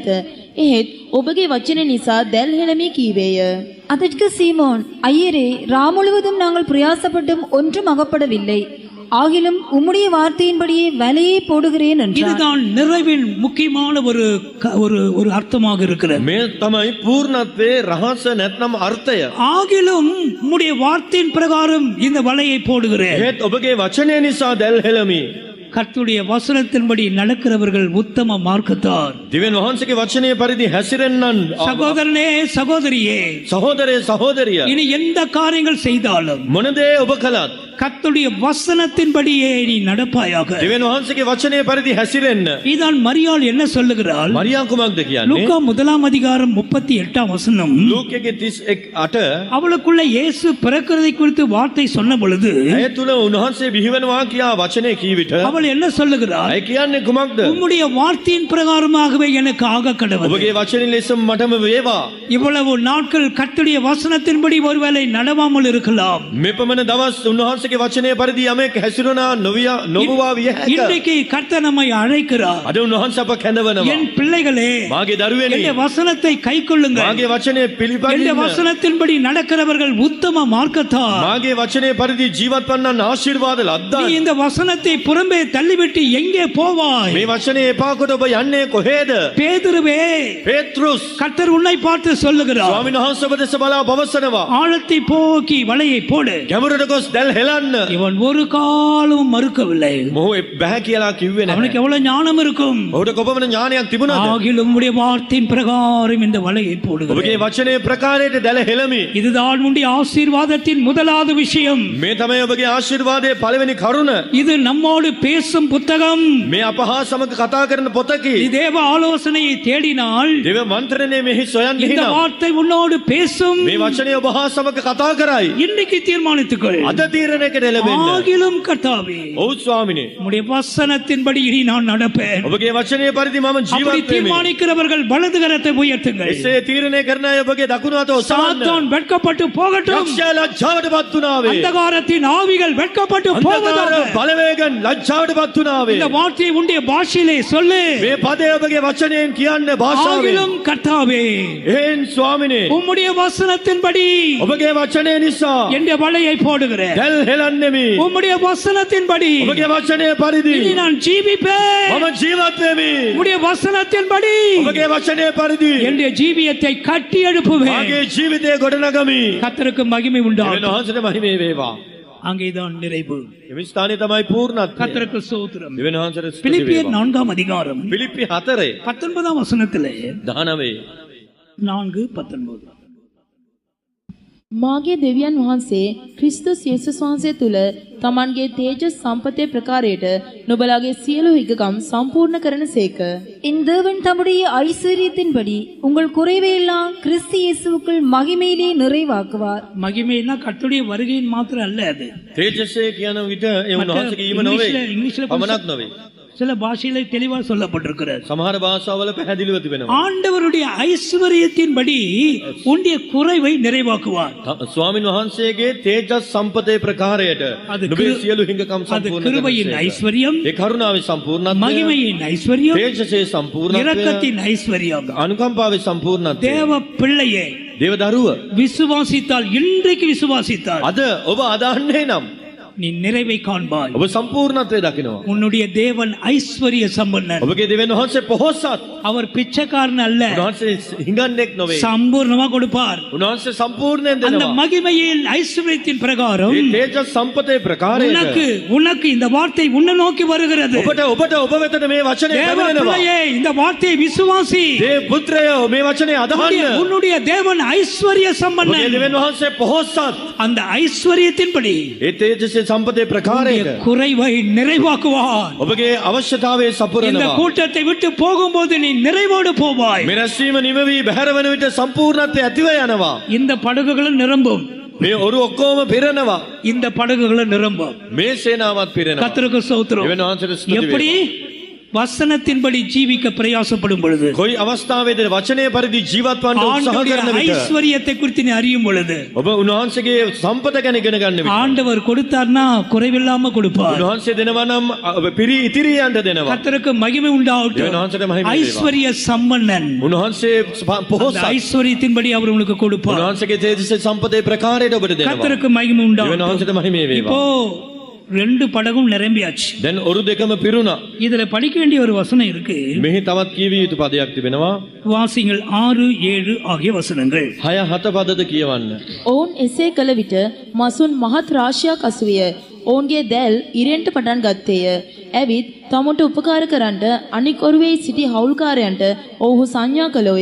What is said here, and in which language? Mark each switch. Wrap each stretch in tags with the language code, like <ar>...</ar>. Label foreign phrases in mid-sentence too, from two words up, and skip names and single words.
<si>එහෙත් ඔබගේ වචන නිසා දැල් හෙළමී කීවේය.</si> <ta>அதற்கு சீமோன், ஐயரே, முழுவதும் நாங்கள் பிரயாசப்பட்டும் ஒன்றும் அகப்படவில்லை. ஆகிலும் உம்முடைய வார்த்தையின்படியே வலையை போடுகிறேன் என்றார். இதுதான் நிறைவின் முக்கியமான ஒரு அர்த்தமாக இருக்கிறது.</ta> <si>මේ තමයි පූර්ණත්වයේ රහස නැත්නම් අර්ථය.</si> <ta>ஆகிலும் உம்முடைய வார்த்தையின் பிரகாரம் இந்த வலையை போடுகிறேன்.</ta> <si>ඒත් ඔබගේ වචනය නිසා දැල් හෙළමි.</si> <ta>கர்த்தருடைய வசனத்தின்படி நடக்கிறவர்கள் உத்தம மார்க்கத்தார்.</ta> <si>දිවෙන් වහන්සේගේ වචනය පරිදි හැසිරෙන්නන්</si> <ta>சகோதரனே சகோதரியே,</ta> <si>සහෝදරේ සහෝදරිය</si> <ta>இனி எந்த காரியங்கள் செய்தாலும்</ta> <si>මොන දේ ඔබ කළත්</si> <ta>கர்த்தருடைய வசனத்தின்படியே நீ நடப்பாயாக.</ta> <si>දිවෙන් වහන්සේගේ වචනය පරිදි හැසිරෙන්න.</si> <ta>இதான் மரியாள் என்ன சொல்லுகிறாள்?</ta> <si>මරියා කුමක්ද කියන්නේ?</si> <ta>லூக்கா 1ஆம் அதிகாரம் 38ஆம் வசனம்.</ta> <si>ලූකයේ 31:8</si> <ta>அவளுக்குள்ள இயேசு பிறக்கிறதை குறித்து வார்த்தை சொன்ன பொழுது</ta> <si>ඇය තුල උන්වහන්සේ බිහිවෙනවා කියා වචනේ කී විට</si> <ta>அவள் அவள் என்ன சொல்லுகிறாள்?</ta> <si>ඇයි කියන්නේ කුමක්ද?</si> <ta>உம்முடைய வார்த்தையின் பிரகாரமாகவே எனக்கு ஆக கடவுள்.</ta> <si>ඔබගේ වචනින් ලෙසම මටම වේවා.</si> <ta>இவ்வளவு நாட்கள் கர்த்தருடைய வசனத்தின்படி ஒருவேளை நடவாமல் இருக்கலாம்.</ta> <si>මෙපමණ දවස් උන්වහන්සේගේ වචනය පරිදි යමෙක් හැසිරුණා නොවුවා විය හැක.</si> <ta>இன்றைக்கு கர்த்தர் நம்மை அழைக்கிறார்.</ta> <si>අද උන්වහන්සේ අප කැඳවනවා.</si> <ta>என் பிள்ளைகளே,</ta> <si>මාගේ දරුවනේ,</si> <ta>என்னுடைய வசனத்தை கைக்கொள்ளுங்கள்.</ta> <si>මාගේ වචනය</si> <ta>என்னுடைய</ta> <si>පිළිපදින්න.</si> <ta>வசனத்தின்படி நடக்கிறவர்கள் உத்தம மார்க்கத்தார்.</ta> <si>මාගේ වචනය පරිදි ජීවත් වන්නන් ආශිර්වාද</si> <ta>நீ</ta> <si>ලද්දා.</si> <ta>இந்த வசனத்தை புறம்பே தள்ளிவிட்டு எங்கே போவாய்?</ta> <si>මේ වචනේ එපා කොට ඔබ යන්නේ කොහෙද?</si> <ta>பேதுருவே,</ta> <si>පේත්‍රුස්,</si> <ta>கர்த்தர் உன்னை பார்த்து சொல்லுகிறார்,</ta> <si>ස්වාමීන් වහන්සේ ඔබ දෙස බලා පවසනවා.</si> <ta>ஆழத்தை போக்கி வலையை போடு.</ta> <si>ගැඹුරට ගොස් දැල් හෙලන්න.</si> <ta>இவன் ஒரு காலும் மறுக்கவில்லை.</ta> <si>මොහු බෑ කියලා කිව්වේ නැහැ.</si> <ta>அவனுக்கு எவ்வளவு ஞானம் இருக்கும்.</ta> <si>ඔහුට කොපමණ ඥානයක් තිබුණාද?</si> <ta>ஆகிலும் உம்முடைய வார்த்தையின் பிரகாரம் இந்த வலையை போடுகிறேன்.</ta> <si>ඔබගේ වචනේ ප්‍රකාරයට දැල හෙලමි.</si> <ta>இதுதான் உன்னுடைய ஆசீர்வாதத்தின் முதலாவது விஷயம்.</ta> <si>මේ තමයි ඔබගේ ආශිර්වාදයේ පළවෙනි කරුණ.</si> <ta>இது நம்மோடு பேசும் புத்தகம்.</ta> <si>මේ අප හා සමග කතා කරන පොතකි.</si> <ta>நீ தேவ ஆலோசனையை தேடினால்</ta> <si>දේව මන්ත්‍රණය මෙහි සොයන්</si> <ta>இந்த</ta> <si>ගිහිනවා.</si> <ta>வார்த்தை உன்னோடு பேசும்.</ta> <si>මේ වචනය ඔබ හා සමග කතා කරයි.</si> <ta>இன்றைக்கு தீர்மானித்துக்கொள்.</ta> <si>අද තීරණයකට එළඹෙන්න.</si> <ta>ஆகிலும் கர்த்தாவே,</ta> <si>ඔව් ස්වාමිනේ.</si> <ta>உம்முடைய வசனத்தின்படி இனி நான் நடப்பேன்.</ta> <si>ඔබගේ වචනය පරිදි මම</si> <ta>அப்படி</ta> <si>ජීවත් වෙමි.</si> <ta>தீர்மானிக்கிறவர்கள் வலது கரத்தை உயர்த்துங்கள்.</ta> <si>එසේ තීරණය කරන අය ඔබගේ දකුණු අත ඔසවන්න.</si> <ta>சாத்தான் வெட்கப்பட்டு போகட்டும்.</ta> <si>යක්ෂයා ලජ්ජාවටපත් වුණාවේ.</si> <ta>அந்தகாரத்தின் ஆவிகள் வெட்கப்பட்டு</ta> <si>අන්ධකාර</si> <ta>போவதாக.</ta> <si>බලවේගන් ලජ්ජාවටපත් වුණාවේ.</si> <ta>இந்த வார்த்தையை உன்னுடைய பாஷையிலே சொல்லு.</ta> <si>මේ පදය ඔබගේ වචනයෙන් කියන්න භාෂාවෙන්.</si> <ta>ஆகிலும் கர்த்தாவே,</ta> <si>එහෙන් ස්වාමිනේ,</si> <ta>உம்முடைய வசனத்தின்படி</ta> <si>ඔබගේ වචනය නිසා</si> <ta>என்ற வலையை போடுகிறேன்.</ta> <si>දැල් හෙලන්නෙමි.</si> <ta>உம்முடைய வசனத்தின்படி</ta> <si>ඔබගේ වචනය පරිදි</si> <ta>இனி நான் ஜீவிப்பேன்.</ta> <si>මම ජීවත් වෙමි.</si> <ta>உம்முடைய வசனத்தின்படி</ta> <si>ඔබගේ වචනය පරිදි</si> <ta>என்னுடைய ஜீவியத்தை கட்டி எழுப்புவேன்.</ta> <si>මාගේ ජීවිතය ගොඩනගමි.</si> <ta>கர்த்தருக்கு மகிமை</ta> <si>දෙවියන්</si> <ta>உண்டாகும்.</ta> <si>වහන්සේට මහිමේ වේවා.</si> <ta>அங்கேதான் நிறைவு.</ta> <si>එමි ස්ථානයේ තමයි පූර්ණත්වය.</si> <ta>கர்த்தருக்கு ஸ்தோத்திரம்.</ta> <si>දෙවියන් වහන්සේට ස්තුති</si> <ta>பிலிப்பியர்</ta> <si>වේවා.</si> <ta>4ஆம் அதிகாரம்</ta> <si>පිලිප්පි 4</si> <ta>19ஆம் வசனத்திலே</ta> <si>19 4:19 මාගේ දෙවියන් වහන්සේ ක්‍රිස්තුස් යේසුස් වහන්සේ තුල තමන්ගේ තේජස් සම්පතේ ප්‍රකාරයට නුඹලාගේ සියලු හිගකම් සම්පූර්ණ කරන සේක.</si> <ta>என் தேவன் தம்முடைய ஐஸ்வர்யத்தின்படி உங்கள் குறைவையெல்லாம் கிறிஸ்து இயேசுவுக்குள் மகிமையிலே நிறைவாக்குவார். மகிமைனா கர்த்தருடைய வருகையின் மாத்திரம் அல்ல அது.</ta> <si>තේජසේ කියන විට ඒ උන්වහන්සේගේ ඊම නොවේ.</si> <ta>இங்கிலீஷ்ல</ta> <si>පමණක් නොවේ.</si> <ta>சில பாஷையில தெளிவா சொல்லப்பட்டிருக்கிறது.</ta> <si>සමහර භාෂාවල පැහැදිලිව තිබෙනවා.</si> <ta>ஆண்டவருடைய ஐஸ்வர்யத்தின்படி உன்னுடைய குறைவை நிறைவாக்குவார்.</ta> <si>ස්වාමින් වහන්සේගේ තේජස් සම්පතේ ප්‍රකාරයට</si> <ta>அது</ta> <si>නුඹේ සියලු හිඟකම්</si> <ta>அது</ta> <si>සම්පූර්ණ</si> <ta>கிருபையின்</ta> <si>කරන</si> <ta>ஐஸ்வர்யம்,</ta> <si>ඒ කරුණාවේ සම්පූර්ණත්වය,</si> <ta>மகிமையின் ஐஸ்வர்யம்,</ta> <si>තේජසේ සම්පූර්ණත්වය,</si> <ta>இரக்கத்தின் ஐஸ்வர்யம்.</ta> <si>අනුකම්පාවේ සම්පූර්ණත්වය.</si> <ta>தேவ பிள்ளையே,</ta> <si>දේව දරුව,</si> <ta>விசுவாசித்தால், இன்றைக்கு விசுவாசித்தால்</ta> <si>අද ඔබ අදහන්නේ නම්</si> <ta>நீ நிறைவை காண்பாய்.</ta> <si>ඔබ සම්පූර්ණත්වය දකිනවා.</si> <ta>உன்னுடைய தேவன் ஐஸ்வர்ய சம்பன்னன்.</ta> <si>ඔබගේ දෙවියන් වහන්සේ පොහොසත්.</si> <ta>அவர் பிச்சைக்காரன் அல்ல,</ta> <si>උන්වහන්සේ හිඟන්නෙක් නොවේ.</si> <ta>சம்பூர்ணமா கொடுப்பார்.</ta> <si>උන්වහන්සේ සම්පූර්ණයෙන්</si> <ta>அந்த</ta> <si>දෙනවා.</si> <ta>மகிமையின் ஐஸ்வர்யத்தின் பிரகாரம்</ta> <si>මේ තේජස් සම්පතේ</si> <ta>உனக்கு</ta> <si>ප්‍රකාරයට</si> <ta>உனக்கு இந்த வார்த்தை உன்னை நோக்கி வருகிறது.</ta> <si>ඔබට ඔබ වෙතට මේ වචනේ</si> <ta>தேவ</ta> <si>පැමිණෙනවා.</si> <ta>பிள்ளையே, இந்த வார்த்தையை விசுவாசி.</ta> <si>දේව පුත්‍රයෝ මේ වචනේ අදහන්න.</si> <ta>உன்னுடைய தேவன் ஐஸ்வர்ய</ta> <si>ඔබගේ</si> <ta>சம்பன்னன்.</ta> <si>දෙවියන් වහන්සේ පොහොසත්.</si> <ta>அந்த ஐஸ்வர்யத்தின்படி</ta> <si>ඒ තේජසේ සම්පතේ ප්‍රකාරයට</si> <ta>குறைவை நிறைவாக்குவார்.</ta> <si>ඔබගේ අවශ්‍යතාවය</si> <ta>இந்த</ta> <si>සපුරනවා.</si> <ta>கூட்டத்தை விட்டு போகும்போது நீ நிறைவோடு போவாய்.</ta> <si>මේ රැස්වීම නිමවි බැහැර වෙන විට සම්පූර්ණත්වය ඇතිව යනවා.</si> <ta>இந்த படகுகளும் நிரம்பும்.</ta> <si>මේ ඔරු ඔක්කොම පිරෙනවා.</si> <ta>இந்த படகுகளும் நிரம்பும்.</ta> <si>මේ සේනාවත් පිරෙනවා.</si> <ta>கர்த்தருக்கு ஸ்தோத்திரம்.</ta> <si>දෙවියන් වහන්සේට ස්තුති</si> <ta>எப்படி</ta> <si>වේවා.</si> <ta>வசனத்தின்படி ஜீவிக்க பிரயாசப்படும் பொழுது,</ta> <si>කොයි අවස්ථාවේද වචනය පරිදි ජීවත් වන්න උත්සාහ</si> <ta>ஆண்டவருடைய</ta> <si>කරන විට,</si> <ta>ஐஸ்வர்யத்தை குறித்து நீ அறியும் பொழுது,</ta> <si>ඔබ උන්වහන්සේගේ සම්පත ගැන ඉගෙන ගන්න විට,</si> <ta>ஆண்டவர் கொடுத்தார்னா குறைவில்லாம கொடுப்பார்.</ta> <si>උන්වහන්සේ දෙනවා නම් පිරි ඉතිරියන්ට දෙනවා.</si> <ta>கர்த்தருக்கு மகிமை உண்டாகட்டும்.</ta> <si>දෙවියන් වහන්සේට මහිම වේවා.</si> <ta>ஐஸ்வர்ய சம்பன்னன்.</ta> <si>උන්වහන්සේ</si> <ta>அந்த</ta> <si>පොහොසත්.</si> <ta>ஐஸ்வர்யத்தின்படி அவர் உங்களுக்கு கொடுப்பார்.</ta> <si>උන්වහන්සේගේ තේජසේ සම්පතේ ප්‍රකාරයට ඔබට දෙනවා.</si> <ta>கர்த்தருக்கு மகிமை</ta> <si>දෙවියන්</si> <ta>உண்டாகட்டும்.</ta> <si>වහන්සේට මහිම වේවා.</si> <ta>இப்போ 2 படகும் நிரம்பியாச்சு.</ta> <si>දැන් ඔරු දෙකම පිරුණා.</si> <ta>இதுல படிக்க வேண்டிய ஒரு வசனம் இருக்கு.</ta> <si>මෙහි තවත් කියවිය යුතු පදයක් තිබෙනවා.</si> <ta>வாசிங்கள் 6, 7 ஆகிய வசனங்கள்.</ta> <si>6 7 පදද කියවන්න. ඔවුන් එසේ කළ විට මසුන් මහත් රාශියක් අසුවිය. ඔවුන්ගේ දැල් ඉරෙන්ට පටන් ගත්තේය. ඇවිත් තමුන්ට උපකාර කරන්නට අනික් ඔරුවේ සිටි හවුල්කාරයන්ට ඔවුහු සංඥා කළෝය.</si>